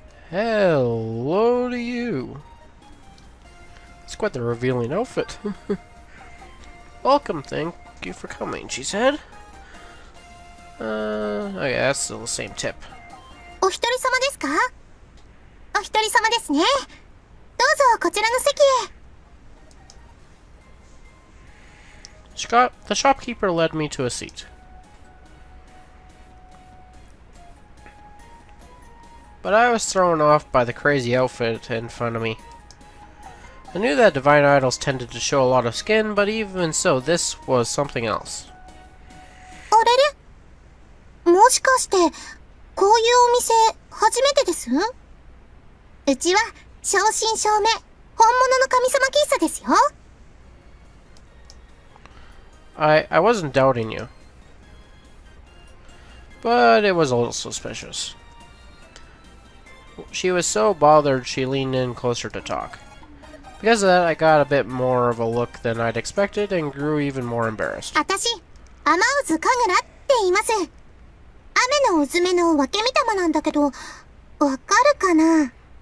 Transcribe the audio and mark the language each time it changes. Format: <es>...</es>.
<en>Hello to you. It's quite the revealing outfit. Welcome, thank you for coming, she said. Okay, that's still the same tip.</en> <ja>お一人様ですか？お一人様ですね。どうぞこちらの席へ。</ja> <en>The shopkeeper led me to a seat. But I was thrown off by the crazy outfit in front of me. I knew that divine idols tended to show a lot of skin, but even so, this was something else.</en> <ja>あれれ？もしかしてこういうお店初めてです？うちは正真正銘本物の神様喫茶ですよ。</ja> <en>I wasn't doubting you. But it was a little suspicious. She was so bothered she leaned in closer to talk. Because of that, I got a bit more of a look than I'd expected and grew even more embarrassed.</en> <ja>あたし、雨渦かぐらって言います。雨のうずめの分け見玉なんだけど、わかるかな？</ja>